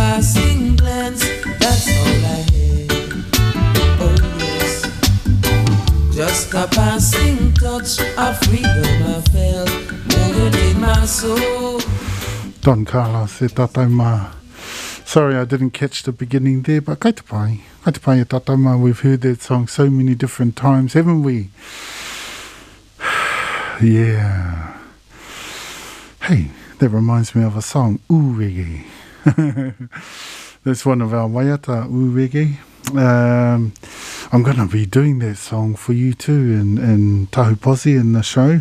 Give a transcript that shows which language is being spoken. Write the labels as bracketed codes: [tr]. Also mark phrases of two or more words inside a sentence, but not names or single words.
[en] passing glance, that's all I had. Oh yes, just a passing touch of freedom I felt, moving in my soul. Don Carlos, [mi] e tātou mā. [en] Sorry I didn't catch the beginning there, but [mi] kai te pai. Kai te pai e tātou mā. [en] We've heard that song so many different times, haven't we? Yeah. Hey, that reminds me of a song, Urege. That's one of our waiata, Urege. I'm going to be doing that song for you too in Tahu Posi in the show.